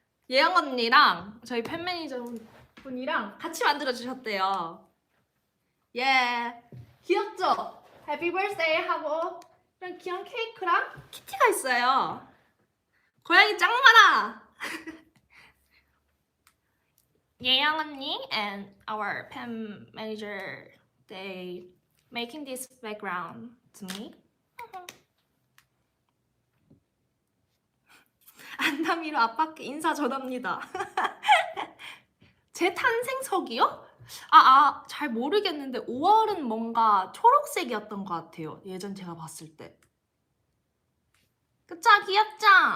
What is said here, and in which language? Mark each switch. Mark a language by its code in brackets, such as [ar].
[ko] 예영 언니랑 저희 팬 매니저 분이랑 같이 만들어 주셨대요. 예. 귀엽죠? 해피 birthday 하고 이런 귀여운 케이크랑 키티가 있어요. 고양이 짱 많아. [en] 예영 언니 and our pen manager, they making this background to me. [ko] 안남이로 아빠께 인사 전합니다. 제 탄생석이요? 잘 모르겠는데 5월은 뭔가 초록색이었던 것 같아요. 예전 제가 봤을 때. 그쵸? 귀엽죠?